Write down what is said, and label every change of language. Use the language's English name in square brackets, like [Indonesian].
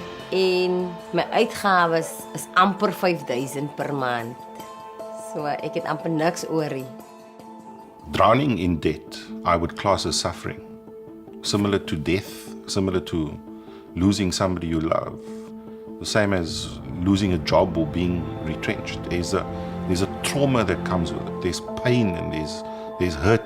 [Afrikaans] En my uitgawes is amper R5,000 per maand. So ek het amper niks oorie. [English] Drowning in debt, I would class as suffering. Similar to death, similar to losing somebody you love. The same as losing a job or being retrenched. There's a trauma that comes with it. There's pain and there's hurt.